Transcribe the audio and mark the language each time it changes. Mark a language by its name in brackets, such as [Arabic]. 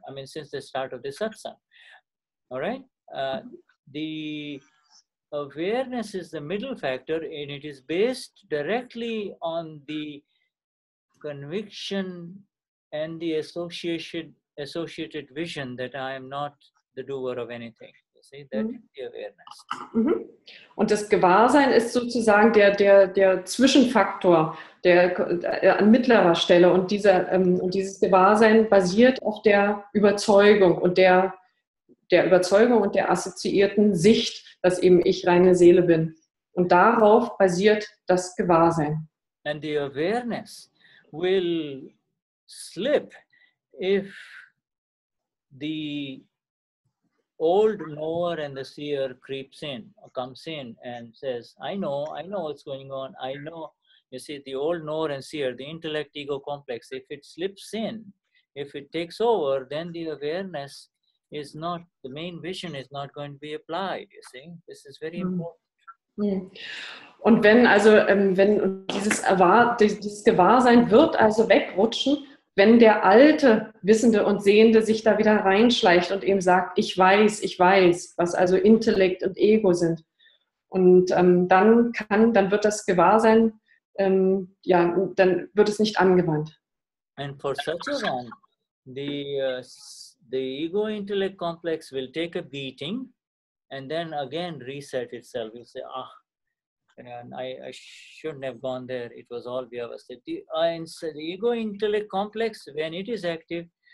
[English] I mean, since the start of the satsang. All right. The awareness is the middle factor, and it is based directly on the conviction and the associated vision that I am not the doer of anything. You see, that is the awareness. [German] Und das Gewahrsein ist sozusagen der Zwischenfaktor, der an mittlerer Stelle und dieses Gewahrsein basiert auf der Überzeugung und der Überzeugung und der assoziierten Sicht, dass eben ich reine Seele bin. Und darauf basiert das Gewahrsein. [English] And the awareness will slip if the old knower and the seer comes in and says, I know what's going on. I know, you see, the old knower and seer, the intellect ego complex, if it slips in, if it takes over, then the awareness is not, the main vision is not going to be applied, you see. This is very important. [German] Und wenn dieses Gewahrsein wird also wegrutschen, wenn der alte Wissende und Sehende sich da wieder reinschleicht und eben sagt, ich weiß, was also Intellekt und Ego sind. Und dann wird das Gewahrsein, dann wird es nicht angewandt. [English] And for such a one, the ego-intellect complex will take a beating and then again reset itself. You'll say, and I shouldn't have gone there. It was all Vyavasthit. And so the ego-intellect complex, when it is active,